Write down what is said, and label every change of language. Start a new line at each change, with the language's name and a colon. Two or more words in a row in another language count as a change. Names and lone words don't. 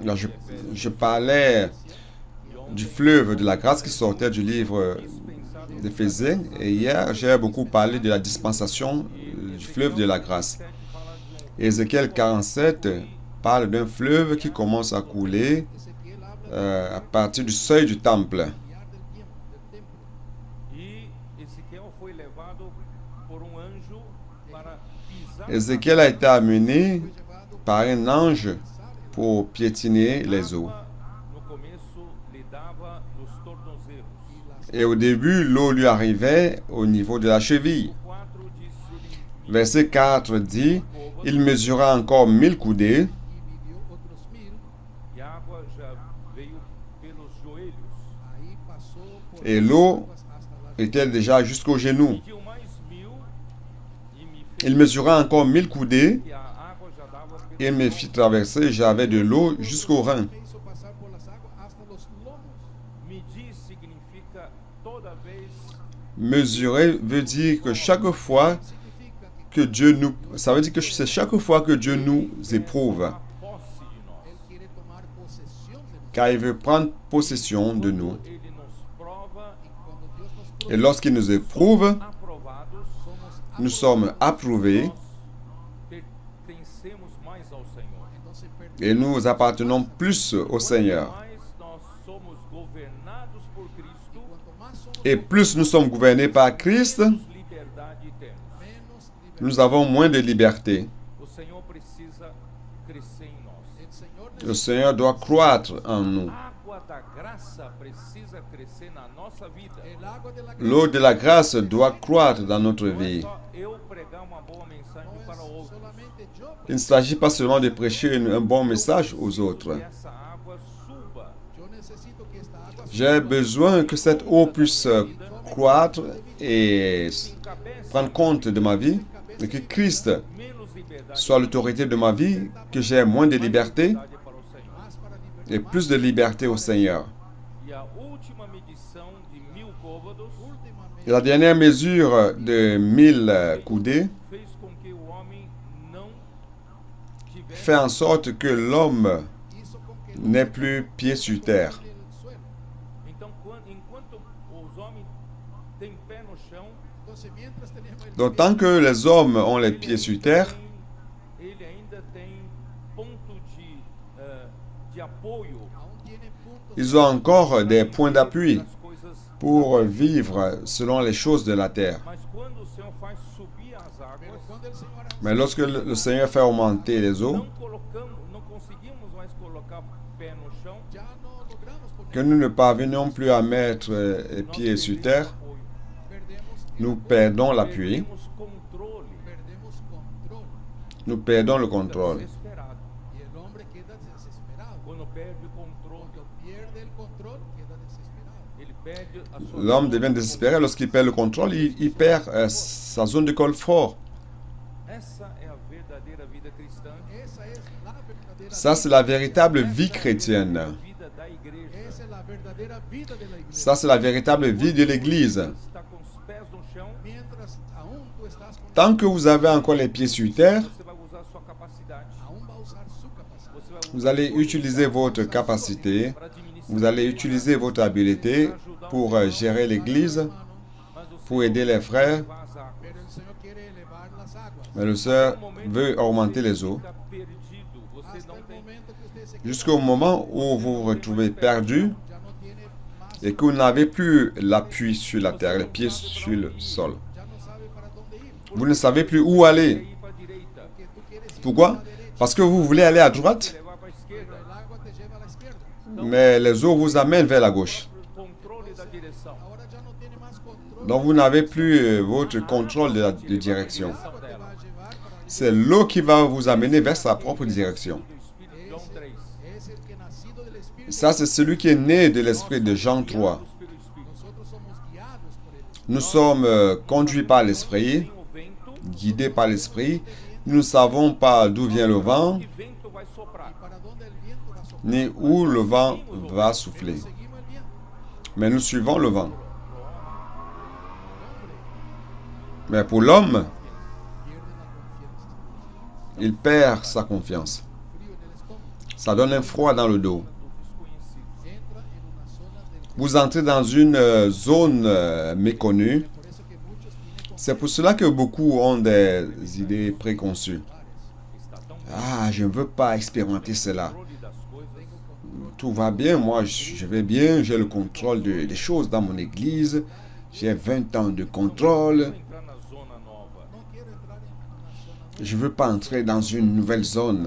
French: Là,
Portuguese: livro de Efésios.
French: je parlais
Portuguese: E ontem
French: du fleuve de la grâce qui sortait du livre
Portuguese: dispensado
French: d'Éphésiens. Et hier, j'ai beaucoup parlé de la dispensation du fleuve de la grâce.
Portuguese: 47 fala de
French: Ézéchiel 47 parle d'un fleuve qui commence à couler
Spanish: Ezequiel habla
French: à partir du seuil du temple.
Spanish: del templo.
Portuguese: E Ezequiel foi levado por anjo para pisar
French: Ézéchiel a été amené
Spanish: Foi llevado
French: par un ange
Spanish: pisar el
French: pour piétiner les eaux.
Portuguese: água. No começo lhe dava nos tornozelos.
Spanish: y las
French: Et au début, l'eau lui arrivait au niveau de la cheville.
Portuguese: 4 disse ele
French: Verset 4 dit, il mesura encore 1000 coudées,
Spanish: y vivió otros 1000.
Portuguese: e a água já veio pelos joelhos.
Spanish: Ahí pasó por
French: et
Spanish: las
French: l'eau
Spanish: aguas hasta las
French: était déjà jusqu'aux genoux.
Portuguese: Pediu mais 1000 e me fez
French: Il mesura encore 1000 coudées,
Portuguese: que a água já dava pelos
French: il me fit traverser, j'avais de l'eau jusqu'aux reins.
Spanish: me hizo pasar por las aguas hasta los lomos.
Portuguese: Medir significa toda vez
French: Mesurer veut dire que chaque fois
Portuguese: Significa
French: que Dieu nous... Ça veut dire que c'est chaque fois que Dieu nous éprouve,
Portuguese: tomar posse de nós.
Spanish: Él quiere tomar posesión de nosotros.
French: car il veut prendre possession de nous.
Portuguese: Quando ele nos prova,
Spanish: Y cuando Dios nos
French: Et lorsqu'il nous éprouve,
Portuguese: aprovados, somos
French: nous sommes approuvés
Portuguese: nós pertencemos mais ao Senhor.
Spanish: entonces
French: et nous appartenons plus au Seigneur.
Portuguese: Quanto mais nós somos governados por Cristo,
Spanish: cuanto más somos
French: Et plus nous sommes gouvernés par Christ,
Portuguese: menos liberdade temos.
Spanish: menos libertad.
French: nous avons moins de liberté.
Portuguese: O Senhor precisa crescer em nós.
Spanish: El Señor
French: Le Seigneur doit croître en nous.
Portuguese: A água da graça precisa crescer na nossa vida.
Spanish: el agua de la
French: L'eau de la grâce doit croître dans notre
Portuguese: Não é
French: vie.
Portuguese: só eu pregar uma boa mensagem no para
Spanish: es
Portuguese: outros.
Spanish: solamente yo,
French: Il ne s'agit pas seulement de prêcher un bon message aux autres.
Portuguese: Que essa água suba.
Spanish: yo necesito que esta agua
French: J'ai besoin que cette eau puisse croître et prendre compte de ma vie, et que Christ
Portuguese: Menos liberdade
French: soit l'autorité de ma vie, que j'ai moins de liberté
Portuguese: para o Senhor.
Spanish: más para libertad.
French: et plus de liberté au Seigneur.
Portuguese: E a última medição de 1000 côvados
Spanish: Últimamente,
French: Et la dernière mesure de 1000 coudées
Portuguese: fez com que o homem não tivesse
French: fait en sorte que l'homme
Spanish: hizo con que
French: n'ait plus pied sur terre.
Spanish: el suelo.
Portuguese: Então, enquanto os homens têm pé no chão,
Spanish: Entonces, mientras tenemos el
French: Donc tant que les hommes ont les pieds sur terre,
Portuguese: ele ainda tem ponto de apoio
Spanish: aún tiene puntos
French: ils ont encore des points d'appui
Portuguese: das coisas.
French: pour vivre selon les choses de la terre.
Portuguese: Mas quando o Senhor faz subir as
Spanish: pero
Portuguese: águas,
Spanish: cuando el Señor hace,
French: Mais lorsque le Seigneur fait augmenter les eaux,
Portuguese: não conseguimos mais colocar pé no chão.
Spanish: ya no logramos poner,
French: que nous ne parvenons plus à mettre les pieds sur terre,
Portuguese: apoio,
Spanish: perdemos el
French: nous
Spanish: apoyo,
French: perdons l'appui,
Portuguese: perdemos controle.
Spanish: perdemos control
French: nous perdons le contrôle.
Portuguese: Desesperado.
Spanish: y el hombre queda desesperado.
Portuguese: Quando perde o controle,
Spanish: Cuando pierde el control, queda desesperado.
Portuguese: ele perde a sua
French: L'homme
Portuguese: zona
French: devient de désespéré lorsqu'il perd le contrôle, il perd sa zone de confort.
Portuguese: Essa é a verdadeira vida cristã.
Spanish: Esa es la verdadera
French: Ça, c'est la véritable vie chrétienne.
Portuguese: A vida da igreja.
Spanish: esa es la verdadera vida de la iglesia.
French: Ça, c'est la véritable vie de l'Église.
Portuguese: Está com os pés no chão,
Spanish: Mientras aún tú estás con
French: Tant que vous avez encore les pieds sur terre,
Portuguese: você vai usar sua capacidade.
Spanish: aún va a usar su capacidad.
Portuguese: Você vai
French: vous allez utiliser votre capacité,
Portuguese: para administrar,
French: vous allez utiliser votre habileté pour gérer l'Église,
Spanish: Hermano,
Portuguese: mas o
French: pour aider les frères.
Portuguese: Senhor as águas.
Spanish: pero el Señor quiere elevar las aguas.
French: Mais le Seigneur veut augmenter les eaux
Portuguese: Fica perdido, você
Spanish: Hasta
Portuguese: não
Spanish: el
Portuguese: tem
Spanish: momento que usted se
French: jusqu'au moment où vous vous retrouvez perdu
Spanish: ya no tiene más,
French: et que vous n'avez plus l'appui sur la terre, les pieds sur le sol.
Spanish: ya no sabe
French: Vous ne savez plus où aller.
Portuguese: ir para a direita,
Spanish: porque tú quieres ir
French: Pourquoi?
Spanish: a la derecha,
French: Parce que vous voulez aller à
Spanish: te
French: droite,
Portuguese: levar para a esquerda.
Spanish: pero el agua te lleva a la izquierda.
French: mais les eaux vous amènent vers la gauche.
Portuguese: Controle da direção.
Spanish: Ahora ya no tiene más control.
French: Donc vous n'avez plus votre contrôle de la de direction.
Spanish: El agua te va a llevar para la
French: C'est l'eau qui va vous amener vers sa propre direction.
Portuguese: Do Espírito, João 3.
Spanish: es el que nacido del Espíritu.
French: Ça, c'est celui qui est né de l'esprit de Jean 3.
Portuguese: Guiados pelo Espírito.
Spanish: Nosotros somos guiados por el Espíritu.
French: Nous sommes conduits par l'esprit,
Portuguese: Tem o vento,
French: guidés par l'esprit. Nous ne savons pas d'où vient le vent,
Portuguese: que vento vai soprar.
Spanish: ¿Para dónde el viento va a soplar?
French: ni où le vent va souffler.
Spanish: Seguimos el viento.
French: Mais nous suivons le vent.
Spanish: El hombre
French: Mais pour l'homme,
Spanish: pierde la confianza.
French: il perd sa confiance.
Spanish: Frío en el estómago.
French: Ça donne un froid dans le dos.
Portuguese: Do desconhecido.
Spanish: Entra en una zona del
French: Vous entrez dans une zone méconnue.
Spanish: Por eso que muchos tienen
French: C'est pour cela que beaucoup ont des idées préconçues.
Portuguese: Está tão
French: Ah, je ne veux pas expérimenter cela.
Portuguese: controle das coisas.
French: Tout va bien, moi je vais bien, j'ai le contrôle des choses dans mon église. J'ai 20 ans de contrôle.
Portuguese: Vou entrar na zona nova.
Spanish: No quiero entrar en una zona nueva,
French: Je ne veux pas entrer dans une nouvelle zone.